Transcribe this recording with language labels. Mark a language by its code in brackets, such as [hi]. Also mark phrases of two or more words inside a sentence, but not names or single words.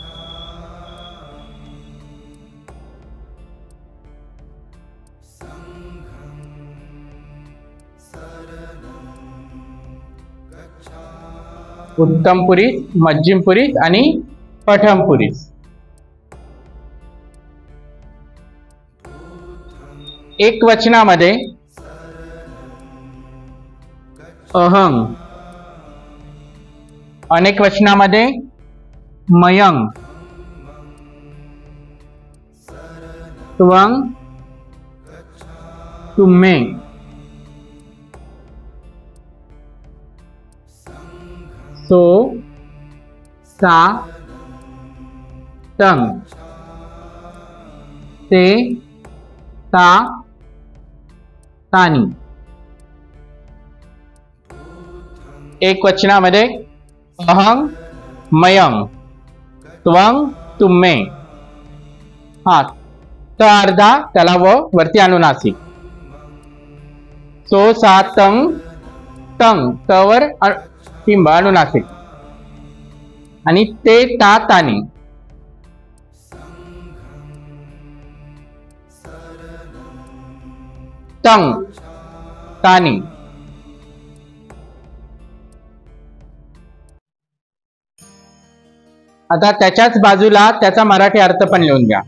[pi] उत्तम पुरीस, मध्यम पुरीस आणि पठम पुरीस. [mr] एक वचनामध्ये अहंग, अनेक वचनामध्ये मयंग, [pi] त्वंग, तुम्हे, सो, सा, तंग, ते, ता, तानी. [mr] एक वचनामध्ये [pi] अहंग, मयंग, त्वंग, तुम्हे. [mr] हा त अर्धा त्याला वरती अनुनासिक. [pi] सो, सा, तंग, तंग [mr] तवर टिंब अनुनासिक आणि [pi] ते, ता, तानी. तंग, तानी. [mr] आता त्याच्याच बाजूला त्याचा मराठी अर्थ पण लिहून घ्या.